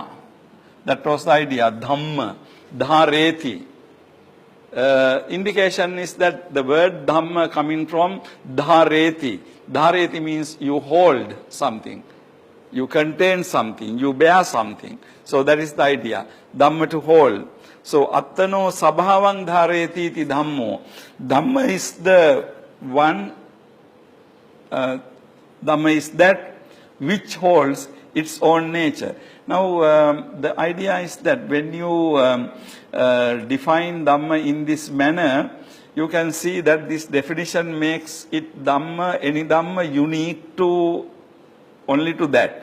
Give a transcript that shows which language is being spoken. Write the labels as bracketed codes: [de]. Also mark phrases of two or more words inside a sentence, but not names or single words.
[en] That was the idea, [pi] dhamma, dhareti. [en] Indication is that the word dhamma coming from dhareti. Dhareti means you hold something, you contain something, you bear something. So that is the idea, dhamma to hold. [pi] So attano sabhavang dhareti iti dhammo. [en] Dhamma is the one, dhamma is that which holds its own nature. Now, the idea is that when you define Dhamma in this manner, you can see that this definition makes it Dhamma, any Dhamma, unique to only to that.